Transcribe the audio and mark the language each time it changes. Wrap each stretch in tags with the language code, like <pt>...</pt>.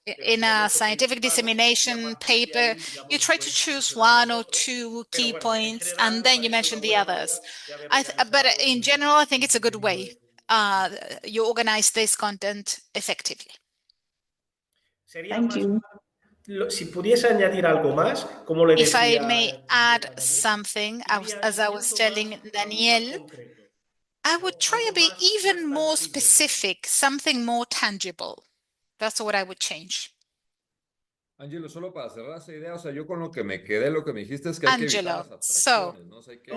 <en>In a scientific dissemination paper, you try to choose 1 or 2 key points, and then you mention the others. But in general, I think it's a good way. You organize this content effectively. Thank you.</en> <es>Si pudiese añadir algo más, como le</es> <en>If</en> <es>decía,</es> <en>I may add something, as I was telling Daniel, I would try to be even more specific, something more tangible. That's what I would change.</en> <es>Angelo, solo para cerrar esa idea, o sea, yo con lo que me quedé, lo que me dijiste es que hay que evitar las abstracciones, ¿no? O sea,</es>